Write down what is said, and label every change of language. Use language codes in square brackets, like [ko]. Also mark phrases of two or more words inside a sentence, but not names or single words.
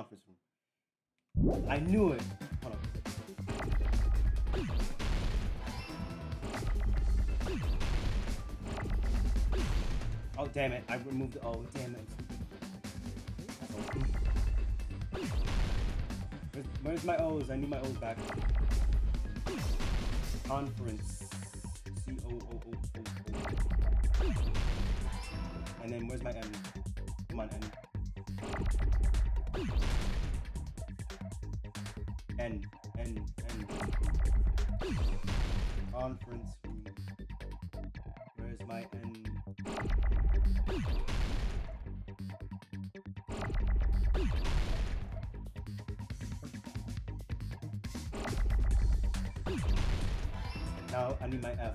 [en] I knew it. Hold on. Oh, damn it. I removed it. Oh, damn it. Where's my O's? I need my O's back. Conference. C-O-O-O-O-O. And then where's my M? Come on, N. N. Conference room. Where's my N? Now I need my F.